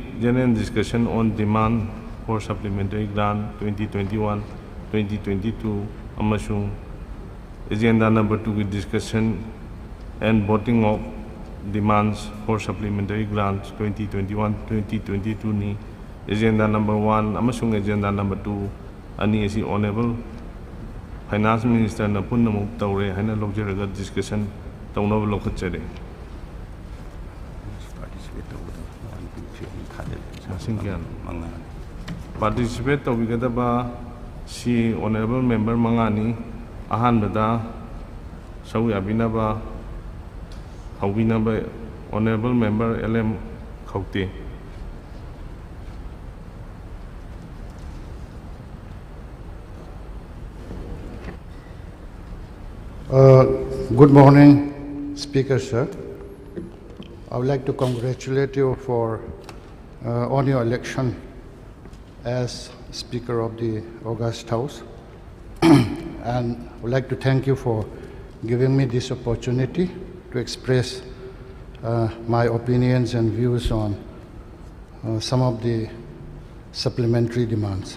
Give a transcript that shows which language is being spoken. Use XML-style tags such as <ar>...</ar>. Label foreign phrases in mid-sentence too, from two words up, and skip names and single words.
<en>General discussion on demand for supplementary grant 2021-2022. Amasung agenda number 2. Discussion and voting of demands for supplementary grants 2021-2022 ni agenda number 1 amasung agenda number 2</en> <mni>ani asi</mni> <en>honorable finance minister</en> <mni>na punna mu tawre haina lojeraga</mni> <en>discussion</en> <mni>tawnaba lokhatjare participate tawbigadaba si</mni> <en>honorable member</en> <mni>mangani ahanbada sawi abinaba</mni> <en>honorable member</en> <mni>LM Khawte.</mni> <en>Good morning, Speaker, sir. I would like to congratulate you for on your election as Speaker of the August House, and I would like to thank you for giving me this opportunity to express my opinions and views on some of the supplementary demands.</en>